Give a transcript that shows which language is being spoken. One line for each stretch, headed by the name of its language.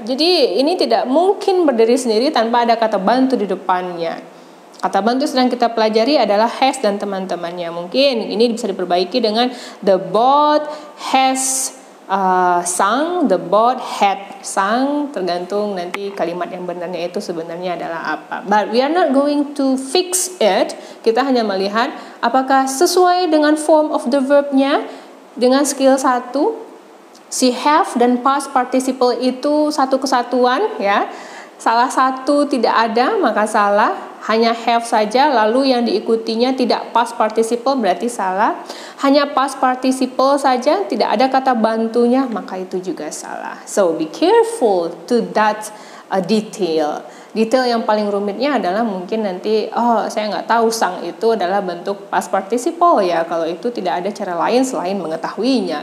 Indonesian: Jadi ini tidak mungkin berdiri sendiri tanpa ada kata bantu di depannya. Kata bantu sedang kita pelajari adalah has dan teman-temannya. Mungkin ini bisa diperbaiki dengan
English: the boat has sung, the boat had sung,
Indonesian: tergantung nanti kalimat yang benarnya itu sebenarnya adalah apa.
English: But we are not going to fix it.
Indonesian: Kita hanya melihat apakah sesuai dengan
English: form of the verbnya
Indonesian: dengan skill 1. Si have dan past participle itu satu kesatuan, ya. Salah satu tidak ada maka salah. Hanya have saja, lalu yang diikutinya tidak past participle berarti salah. Hanya past participle saja, tidak ada kata bantunya, maka itu juga salah.
English: So be careful to that detail.
Indonesian: Detail yang paling rumitnya adalah mungkin nanti, saya nggak tahu sang itu adalah bentuk past participle ya. Kalau itu tidak ada cara lain selain mengetahuinya.